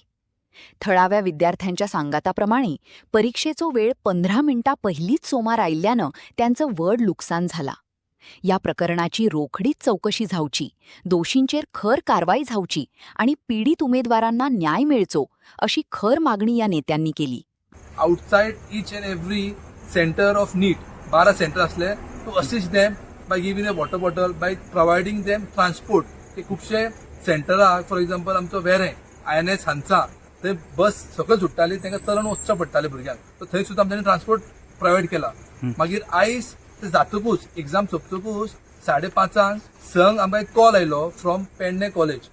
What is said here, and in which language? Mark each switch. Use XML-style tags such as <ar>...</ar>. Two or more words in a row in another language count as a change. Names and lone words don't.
<kok>थळाव्या विद्यार्थ्यांच्या सांगाताप्रमाणे परीक्षेचो वेळ 15 मिनिटां पहिलीच सोमार आयिल्ल्यानं त्यांचं व्हड लुकसाण झाला. या प्रकरणाची रोखडीच चौकशी जावची, दोषींचेर खर कारवाई जावची आणि पीडित उमेदवारांना न्याय मेळचो अशी खर मागणी या नेत्यांनी केली.</kok> <en>Outside each and every center of NEET, 12</en> <kok>सेंटर असले</kok> <en>to assist them by giving a water bottle, by providing them transport.</en> <kok>ते खुबशे सेंटराक</kok> <en>for example</en> <kok>आमचो वेरें INS हांचा थंय बस सकयल सुट्टाली, तांकां चलून वचचें पडटालें भुरग्यांक, तर थंय सुद्दां आमच्यांनी</kok> <en>transport provide</en> <kok>केला. मागीर आयज ते जातकूच एक्झाम सोंपतकूच 5:30 संक आमकां एक कॉल आयलो फ्रॉम पेडणे कॉलेज.</kok>